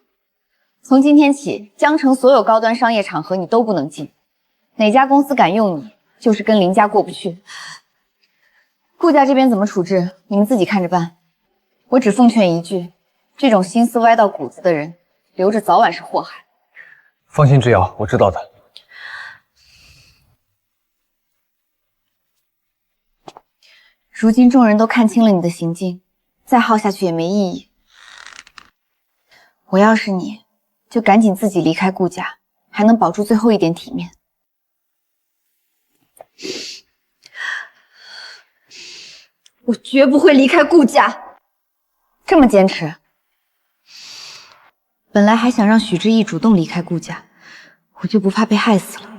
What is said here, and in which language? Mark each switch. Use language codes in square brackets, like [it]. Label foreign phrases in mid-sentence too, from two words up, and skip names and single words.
[zh] 從今天起，江城所有高端商業場合你都不能進，哪家公司敢用你，就是跟林家過不去。顧家這邊怎麼處置，你們自己看着辦。我只奉勸一句，這種心思歪到骨子的人，留着早晚是禍害。放心，之遙，我知道的。如今众人都看清了你的行徑，再耗下去也没意義。我要是你，就趕緊自己離開顧家，還能保住最後一點體面。我絕不會離開顧家。這麼堅持？本來還想讓許知意主動離開顧家，我就不怕被害死了。